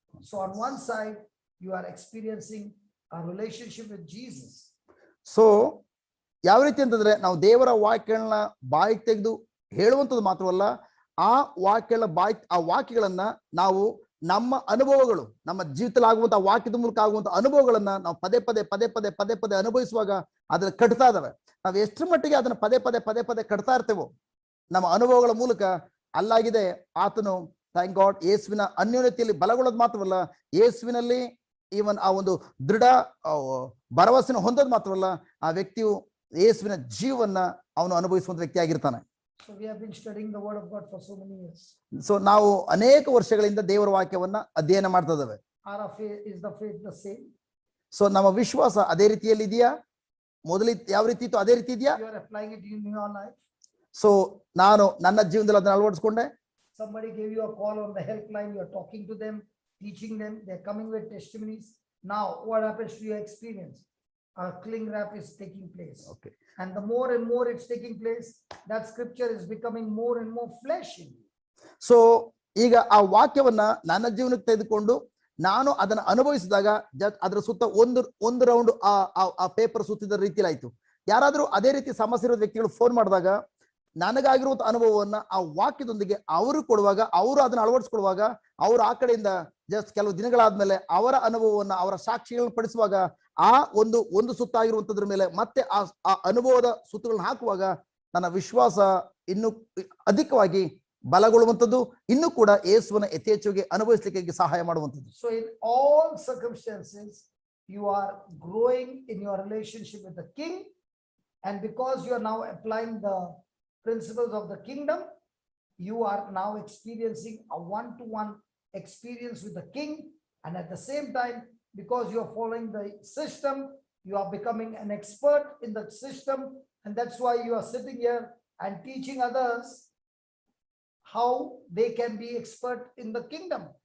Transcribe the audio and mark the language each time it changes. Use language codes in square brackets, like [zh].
[en] So on one side you are experiencing a relationship with Jesus. [kn] So ಯಾವ ರೀತಿ ಅಂತಂದ್ರೆ ನಾವು ದೇವರ ವಾಕ್ಯಗಳನ್ನ ಬಾಯಿಗೆ ತೆಗೆದು ಹೇಳುವಂಥದ್ದು ಮಾತ್ರವಲ್ಲ, ಆ ವಾಕ್ಯಗಳನ್ನ ನಾವು ನಮ್ಮ ಅನುಭವಗಳು, ನಮ್ಮ ಜೀವಿತದಲ್ಲಿ ಆಗುವಂತಹ ವಾಕ್ಯದ ಮೂಲಕ ಆಗುವಂತಹ ಅನುಭವಗಳನ್ನ ನಾವು ಪದೇ ಪದೇ ಅನುಭವಿಸುವಾಗ ಅದ್ರ ಕಟ್ತಾ ಇದಾವೆ. ನಾವು ಎಷ್ಟರ ಮಟ್ಟಿಗೆ ಅದನ್ನ ಪದೇ ಪದೇ ಕಟ್ತಾ ಇರ್ತೇವೋ ನಮ್ಮ ಅನುಭವಗಳ ಮೂಲಕ ಅಲ್ಲಾಗಿದೆ ಆತನು [en] thank God [kn] ಯೇಸುವಿನ ಅನ್ಯೋನ್ಯತೆಯಲ್ಲಿ ಬಲಗೊಳ್ಳೋದು ಮಾತ್ರವಲ್ಲ, ಯೇಸುವಿನಲ್ಲಿ ಈವನ್ ಆ ಒಂದು ದೃಢ ಭರವಸೆನ ಹೊಂದೋದು ಮಾತ್ರವಲ್ಲ, ಆ ವ್ಯಕ್ತಿಯು ಯೇಸುವಿನ ಜೀವನ್ನ ಅವನು ಅನುಭವಿಸುವಂತ ವ್ಯಕ್ತಿ ಆಗಿರ್ತಾನೆ. [en] So we have been studying the word of God for so many years. [kn] So ನಾವು ಅನೇಕ ವರ್ಷಗಳಿಂದ ದೇವರ ವಾಕ್ಯವನ್ನ ಅಧ್ಯಯನ ಮಾಡ್ತಾ ಇದ್ದೇವೆ. [en] Is the faith the same? [kn] So ನಮ್ಮ ವಿಶ್ವಾಸ ಅದೇ ರೀತಿಯಲ್ಲಿ ಇದೆಯಾ? ಮೊದಲು ಯಾವ ರೀತಿ ಇತ್ತು ಅದೇ ರೀತಿ ಇದೆಯಾ? [en] You are applying it in your life. [kn] So ನಾನು ನನ್ನ ಜೀವನದಲ್ಲಿ ಅದನ್ನ ಅಳವಡಿಸಿಕೊಂಡೆ. [en] Somebody gave you a call on the helpline, you are talking to them, teaching them, they are coming with testimonies. Now what happens to your experience? A cling wrap is taking place. Okay. And the more and more it's taking place, that scripture is becoming more and more flesh in you. [kn] So ಈಗ ಆ ವಾಕ್ಯವನ್ನ ನನ್ನ ಜೀವನಕ್ಕೆ ತೆಗೆದುಕೊಂಡು ನಾನು ಅದನ್ನ ಅನುಭವಿಸಿದಾಗ ಅದರ ಸುತ್ತ ಒಂದು ರೌಂಡ್ ಆ ಪೇಪರ್ ಸುತ್ತಿದ ರೀತಿಯಲ್ಲಿ ಆಯ್ತು. ಯಾರಾದ್ರೂ ಅದೇ ರೀತಿ ಸಮಸ್ಯೆ ಇರೋ ವ್ಯಕ್ತಿಗಳು ಫೋನ್ ಮಾಡಿದಾಗ ನನಗಾಗಿರುವಂತ ಅನುಭವವನ್ನ ಆ ವಾಕ್ಯದೊಂದಿಗೆ ಅವರು ಕೊಡುವಾಗ, ಅವರು ಅದನ್ನ ಅಳವಡಿಸ್ಕೊಡುವಾಗ, ಅವರು ಆ ಕಡೆಯಿಂದ ಜಸ್ಟ್ ಕೆಲವು ದಿನಗಳಾದ್ಮೇಲೆ ಅವರ ಅನುಭವವನ್ನ ಅವರ ಸಾಕ್ಷಿಗಳನ್ನ ಪಡಿಸುವಾಗ ಆ ಒಂದು ಸುತ್ತಾಗಿರುವಂತದ್ರ ಮೇಲೆ ಮತ್ತೆ ಆ ಅನುಭವದ ಸುತ್ತುಗಳನ್ನ ಹಾಕುವಾಗ ನನ್ನ ವಿಶ್ವಾಸ ಇನ್ನು ಅಧಿಕವಾಗಿ ಬಲಗೊಳ್ಳುವಂಥದ್ದು, ಇನ್ನೂ ಕೂಡ ಯೇಸುವನ್ನ ಯಥೇಚ್ಛವಾಗಿ ಅನುಭವಿಸಲಿಕ್ಕೆ ಸಹಾಯ ಮಾಡುವಂಥದ್ದು. [en] So in all circumstances, you are growing in your relationship with the king, and because you are now applying the principles of the kingdom, you are now experiencing a one-to-one experience with the king, and at the same time, because you are following the system, you are becoming an expert in the system, and that's why you are sitting here and teaching others how they can be expert in the kingdom.